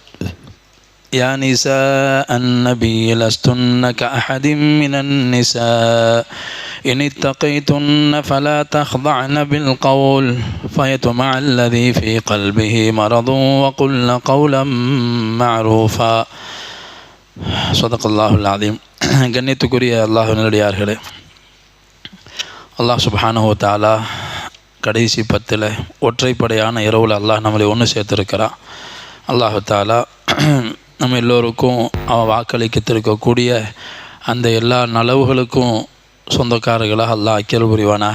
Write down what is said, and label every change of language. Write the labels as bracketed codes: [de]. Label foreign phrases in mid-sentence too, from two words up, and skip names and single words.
[ar] يا نساء النبي لستن كأحد من النساء إن اتقيتن فلا تخضعن بالقول فيطمع الذي في قلبه مرض وقلن قولا معروفا. صدق الله العليم. [ta] கண்ணியத்துக்குரிய அல்லாஹ் நல்லடியார்களே, அல்லாஹ் [ar] سبحانه وتعالى [ta] கடைசி 10 ஒற்றைப்படையான இரவில் அல்லாஹ் நம்மளை ஒன்று சேர்த்துருக்கிறான். அல்லாஹ் தஆலா நம்ம எல்லோருக்கும் அவன் வாக்களிக்கத்திருக்கக்கூடிய அந்த எல்லா நலவுகளுக்கும் சொந்தக்காரர்களாக அல்லாஹ் அக்கியல் புரிவானாக.